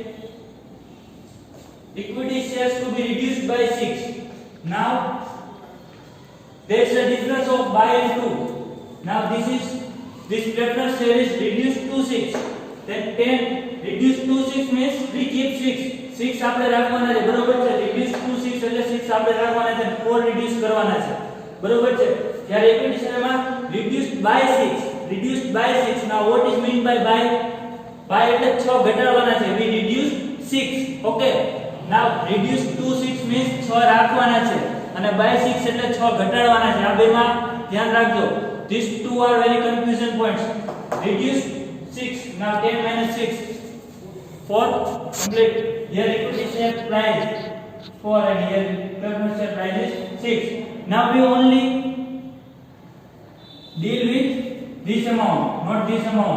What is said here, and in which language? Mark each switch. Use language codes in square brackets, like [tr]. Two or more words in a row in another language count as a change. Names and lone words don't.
[en] Equity shares to be reduced by 6. Now there is a difference of by and 2. Now this preference share is reduced to 6. Then 10 reduced to 6 means we keep 6. [gu] 6 આપણે રાખવાના છે. બરોબર છે. [en] reduced to 6 [gu] એટલે 6 આપણે રાખવાના છે. 4 reduce કરવાના છે. બરોબર છે. જ્યારે [en] equity share [gu] માં [en] reduced by 6. Now what is mean by [gu] એટલે 6 ઘટાડવાના છે. [en] we reduce 6. Okay. Now reduce to 6 means 6 [gu] રાખવાના છે, અને [en] by 6 [gu] એટલે 6 ઘટાડવાના છે. આ બેમાં ધ્યાન રાખજો. [en] These two are very confusion points. Reduce 6. Now 10 minus 6 4. Complete. Here equity share price 4 and here preference share price is 6. Now we only deal with this amount, not this amount.